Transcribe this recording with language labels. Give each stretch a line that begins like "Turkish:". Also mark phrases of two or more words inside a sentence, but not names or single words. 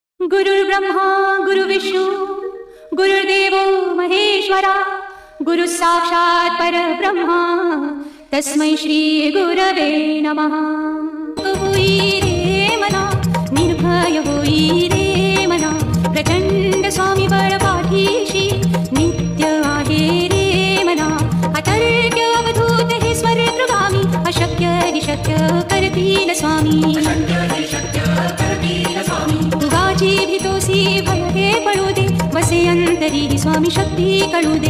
Sanskrit: गुरुर्ब्रह्मा गुरुर्विष्णू गुरुर्देवो महेश्वरा गुरु साक्षात् परब्रह्मा तस्मै श्री गुरवे नमः।
Marathi: होई रे मना निर्भय होई रे मना प्रचंड स्वामी बळ पाठीशी नित्य आहे रे मना। अतर्क्य अवधूत हे स्वर्गगामी अशक्य हि शक्य करतील स्वामी। तुगाची भीतोसी भय हे पळू दे बसे अंतरी स्वामी शक्ती कळू दे।